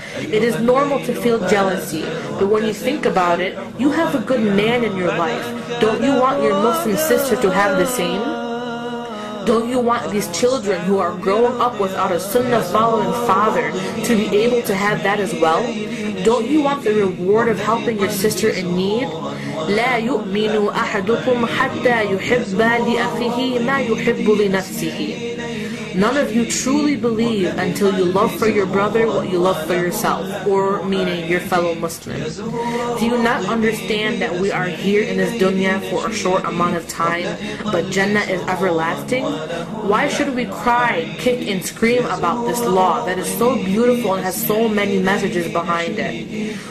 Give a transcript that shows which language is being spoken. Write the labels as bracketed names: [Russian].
[English] It is normal to feel jealousy, but when you think about it, you have a good man in your life. Don't you want your Muslim sister to have the same? Don't you want these children who are growing up without a sunnah following father to be able to have that as well? Don't you want the reward of helping your sister in need? [Arabic] لا يؤمن أحدكم حتى يحب لأخيه ما يحب لنفسه. [English] None of you truly believe until you love for your brother what you love for yourself, or meaning your fellow Muslims. Do you not understand that we are here in this dunya for a short amount of time, but Jannah is everlasting? Why should we cry, kick, and scream about this law that is so beautiful and has so many messages behind it?